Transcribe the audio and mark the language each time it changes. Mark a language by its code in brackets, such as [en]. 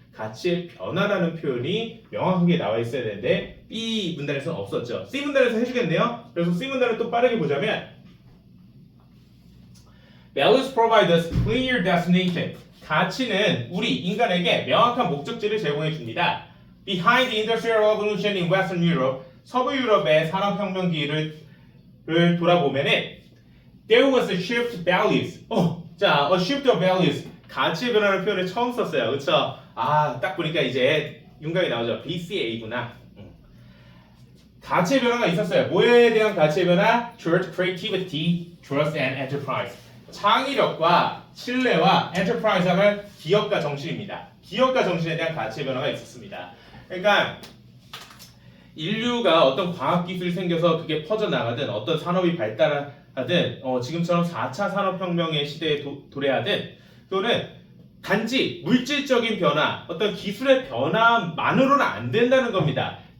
[ko] 가치의 변화라는 표현이 명확하게 나와 있어야 되는데 B 문단에서는 없었죠. C 문단에서 해주겠네요. 그래서 C 문단을 또 빠르게 보자면 [en] Values provide us clear destination. [ko] 가치는 우리 인간에게 명확한 목적지를 제공해 줍니다. [en] Behind the Industrial Revolution in Western Europe, [ko] 서부 유럽의 산업혁명기를 돌아보면은 [en] there was a shift values. 자, a shift of values. [ko] 가치의 변화라는 표현을 처음 썼어요. 그렇죠? 딱 보니까 이제 윤곽이 나오죠. BCA구나. 가치의 변화가 있었어요. 뭐에 대한 가치의 변화? [en] Towards creativity, trust and enterprise. [ko] 창의력과 신뢰와 enterprise 하면 기업가 정신입니다. 기업가 정신에 대한 가치의 변화가 있었습니다. 그러니까 인류가 어떤 과학 기술이 생겨서 그게 퍼져나가든 어떤 산업이 발달하든 지금처럼 4차 산업혁명의 시대에 도래하든 그거는 단지 물질적인 변화, 어떤 기술의 변화만으로는 안 된다는 겁니다.